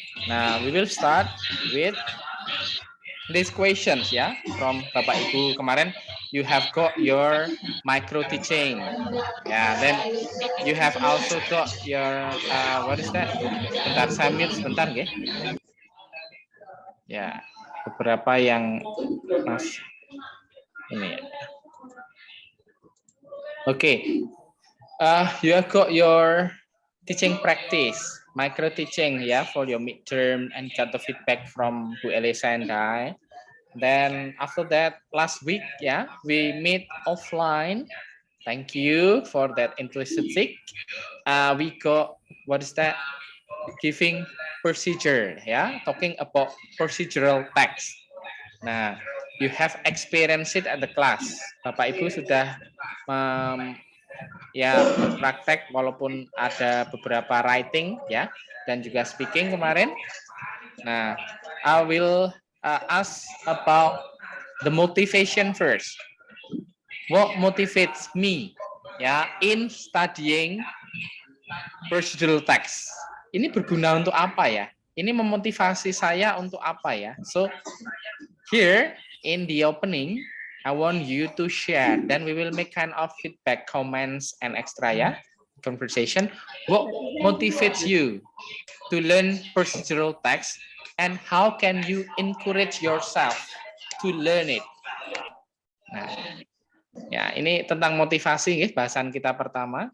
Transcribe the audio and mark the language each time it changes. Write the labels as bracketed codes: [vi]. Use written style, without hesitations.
[en] Nah, we will start with these questions ya from Bapak Ibu kemarin. You have got your micro teaching. Ya, then you have also got your what is that? [id] Sebentar, saya mute sebentar ya. Ya, beberapa yang Mas ini ya. [en] Okay, you have got your teaching practice, micro teaching, yeah, for your midterm, and got the feedback from Bu Elisa and I. Then after that, last week, yeah, we meet offline. Thank you for that enthusiastic. We got what is that? Giving procedure, yeah, talking about procedural text. Nah, you have experienced it at the class. [id] Bapak Ibu sudah ya praktek walaupun ada beberapa writing ya dan juga speaking kemarin. [en] Nah, I will ask about the motivation first. What motivates me ya in studying procedural text? [id] Ini berguna untuk apa ya? Ini memotivasi saya untuk apa ya? [en] So here in the opening, I want you to share. Then we will make kind of feedback, comments, and extra ya, conversation. What motivates you to to learn procedural text and how can you encourage yourself to learn it. [id] Nah, ya ini tentang motivasi ya, bahasan kita pertama.